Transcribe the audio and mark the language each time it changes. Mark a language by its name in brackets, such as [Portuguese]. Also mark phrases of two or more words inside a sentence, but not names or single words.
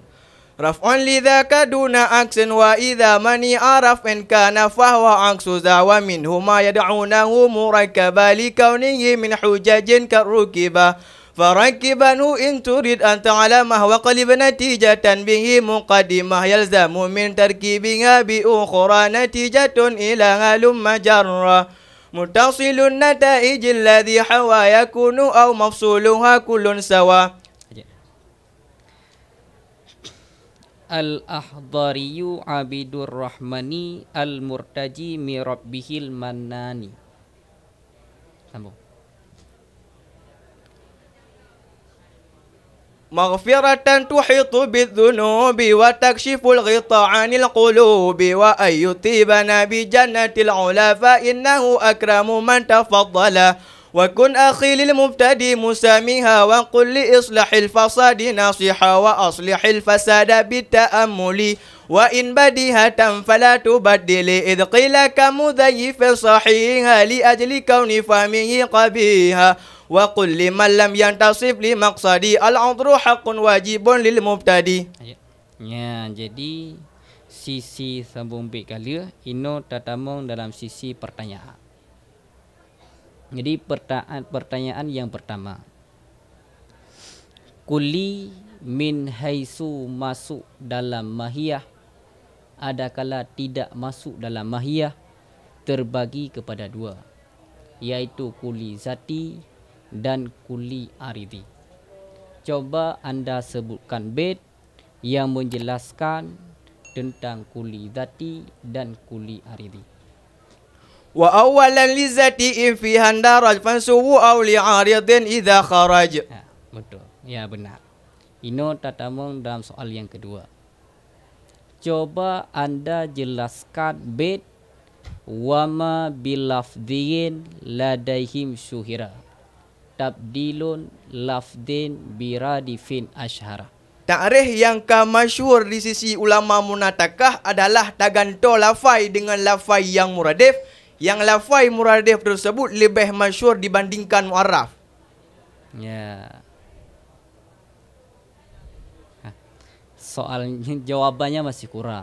[Arabic] رفع لذاك دون عكس وإذا منيع رفع كان فهو عكس ذا ومنهما يدعونه مركبا لكونه من حجج كالركبة فركبنه إن تريد أن تعلمه وقلب نتيجة به مقدمة يلزم من تركيبها بأخرى نتيجة إلى هلم جرة متصل النتائج الذي حوى يكون أو مفصولها كل سوا الأخضري عبد الرحمن المرتجي من ربه المنان. [Indonesian] Sambung. [Arabic] مغفرة تحيط بالذنوب وتكشف الغطاء عن القلوب وأن يطيبنا بجنة العلا فإنه أكرم من تفضل وكن أخي للمبتدي مسامها وقل لإصلاح الفساد ناصحا وأصلح الفساد بالتأمل وإن بديهة فلا تبدل إذ قيل كمذيف صحيحا لأجل كون فهمه قبيها وقل لمن لم ينتصف لمقصدي العذر حق واجب للمبتدي. [Indonesian] Ya, jadi sisi sambung bait kali ino tatamong dalam sisi pertanyaan. Jadi pertanyaan yang pertama. [Arabic] كلي من حيث [Indonesian] masuk dalam mahiyah adakala tidak masuk dalam mahiyah terbagi kepada dua, yaitu [Arabic] كلي ذاتي [Indonesian] dan [Arabic] كلي عرضي. [Indonesian] Coba anda sebutkan bait yang menjelaskan tentang [Arabic] كلي ذاتي [Indonesian] dan [Arabic] كلي عرضي. وأولا لذاتي في اندرج فانسبه أو لعارض إذا خرج. [Indonesian] Betul. Ya benar. Ini tatamong dalam soal yang kedua. Coba anda jelaskan bait [Arabic] وما باللفظ لديهم شهر تبديل لفظ برديف أشهر. [Indonesian] Ta'rif yang masyhur di sisi ulama munatakah adalah taganto lafai dengan lafai yang muradif. Yang lafai muradif tersebut lebih masyhur dibandingkan mu'arraf. Ya. Soalnya jawabannya masih kurang.